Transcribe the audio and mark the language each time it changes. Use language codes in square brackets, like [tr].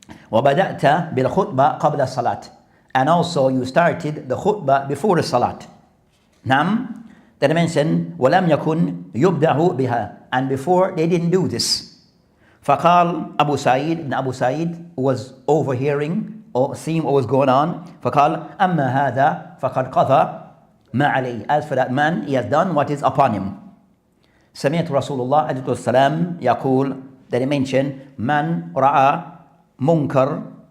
[ar] وبدأت بالخطبة قبل الصلاة, [en] and also you started the khutbah before the salat. Nam. Then I mentioned [ar] ولم يكن يبدأ بها, [en] and before they didn't do this. [ar] فقال [en] Abu Sa'id, and Abu Sa'id was overhearing or seen what was going on. [ar] فقال أما هذا فقد قضى ما عليه. [en] As for that man, he has done what is upon him. [ar] سمعت رسول الله عليه السلام يقول, [en] that he mentioned, [ar] من رأى منكرا.